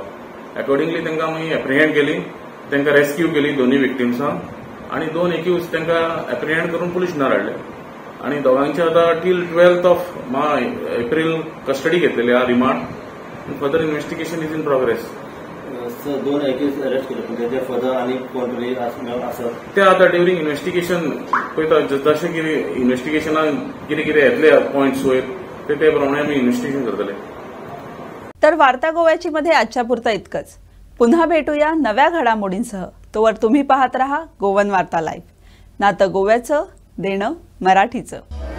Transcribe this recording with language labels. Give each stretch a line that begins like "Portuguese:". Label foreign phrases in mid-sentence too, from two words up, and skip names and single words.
Konkani: अकॉर्डिंगली तांकां आमी एप्रिहेंड केली, तांकां रेस्क्यू केली 2 विक्टिम्सांक आनी 2 एक्यूज तांकां एप्रिहेंड करून पुलिशनार हाडले आनी दोगांचे आतां टील 12 एप्रील कस्टडी घेतलेली आहा रिमांड.
English: Further investigation is in progress.
Konkani: 2
English: accused arrest
Konkani: केले ते फर्दर आनी कोण तरी आसा ते आतां ड्युरींग इन्व्हेस्टिगेशन पळयता जशें कितें इन्व्हेस्टिगेशनान कितें कितें येतले पॉयंट्स वयर ते प्रमाणे आमी इन्व्हेस्टिगेशन करतले.
Marathi: तर वार्ता गोव्याची मध्ये आजच्या पुरतं इतकंच. पुन्हा भेटूया नव्या घडामोडींसह. तोवर तुम्ही पाहत रहा गोवन वार्ता लाईव्ह. नातं गोव्याचं, देणं मराठीचं.